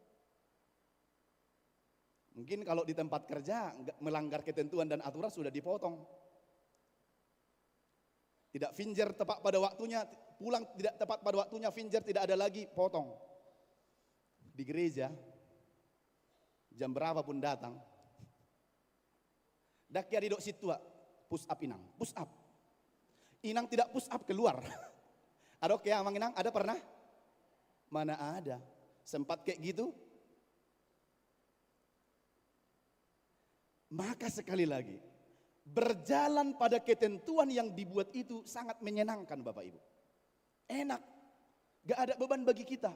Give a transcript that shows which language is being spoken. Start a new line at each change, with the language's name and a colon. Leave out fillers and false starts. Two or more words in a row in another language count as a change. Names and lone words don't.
Indonesian: Mungkin kalau di tempat kerja melanggar ketentuan dan aturan sudah dipotong. Tidak finger tepat pada waktunya, pulang tidak tepat pada waktunya, finger tidak ada lagi, potong. Di gereja, jam berapapun datang, dak ya didok situ,
English: push up
Indonesian: inang, push up. Inang tidak
English: push up
Indonesian: keluar. Ada oke
Batak Toba: amang inang,
Indonesian: ada pernah? Mana ada, sempat kayak gitu. Maka sekali lagi, berjalan pada ketentuan yang dibuat itu sangat menyenangkan Bapak Ibu. Enak, gak ada beban bagi kita.